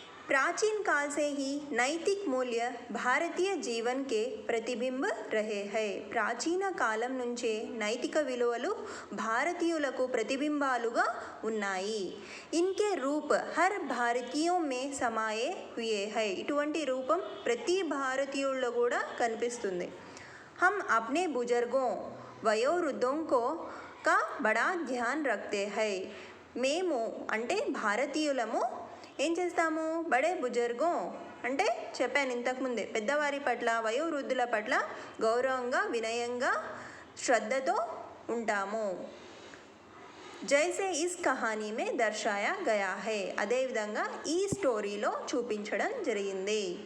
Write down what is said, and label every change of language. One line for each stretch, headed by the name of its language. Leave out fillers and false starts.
Hindi: प्राचीन काल से ही नैतिक मूल्य भारतीय जीवन के प्रतिबिंब रहे हैं.
Telugu: ప్రాచీన కాలం నుంచే నైతిక విలువలు భారతీయులకు ప్రతిబింబాలుగా ఉన్నాయి.
Hindi: इनके रूप हर भारतीयों में समाये हुए हैं.
Telugu: ఇటువంటి రూపం ప్రతి భారతీయుల్లో కూడా కనిపిస్తుంది.
Hindi: हम अपने बुजुर्गों वयोवृद्धों को का बड़ा ध्यान रखते हैं.
Telugu: మేము అంటే భారతీయులము ఏం చేస్తాము? బడే బుజుర్గో అంటే చెప్పాను ఇంతకుముందే, పెద్దవారి పట్ల, వయోవృద్ధుల పట్ల గౌరవంగా, వినయంగా, శ్రద్ధతో ఉంటాము.
Hindi: జైసే is Kahani May దర్శాయా Gaya high.
Telugu: అదేవిధంగా ఈ స్టోరీలో చూపించడం జరిగింది.